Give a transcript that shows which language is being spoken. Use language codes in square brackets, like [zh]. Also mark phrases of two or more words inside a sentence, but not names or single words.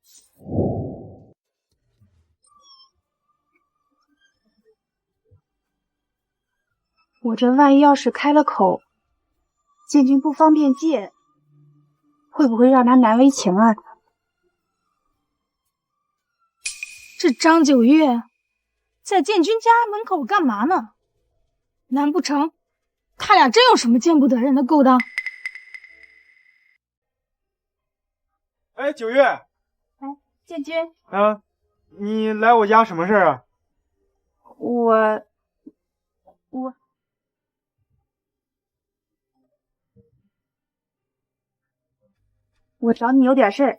[zh] 我這萬一要是開了口，建軍不方便借，會不會讓他難為情啊？這張九月在建軍家門口幹嘛呢？難不成他倆真有什麼見不得人的勾當？哎，九月，哎，建軍，你來我家什麼事兒啊？我找你有點事兒。